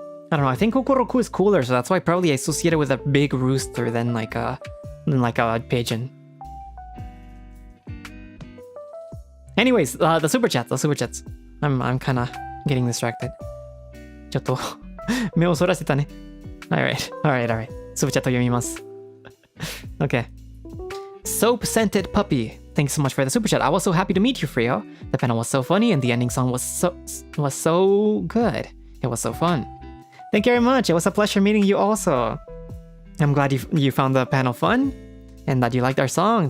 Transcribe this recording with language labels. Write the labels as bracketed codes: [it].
[en] I don't know, I think Kokoroku is cooler, so that's why probably I associate it with a big rooster than like a pigeon. Anyways, the super chats. I'm kind of getting distracted. [ja] ちょっと目をそらしてたね。 [en] Alright. [ja] Super chat を読みます。 [en] Okay. Soap scented puppy. Thanks so much for the super chat. I was so happy to meet you, Frio. The panel was so funny and the ending song was so good. It was so fun. Thank you very much. It was a pleasure meeting you also. I'm glad you found the panel fun and that you liked our song.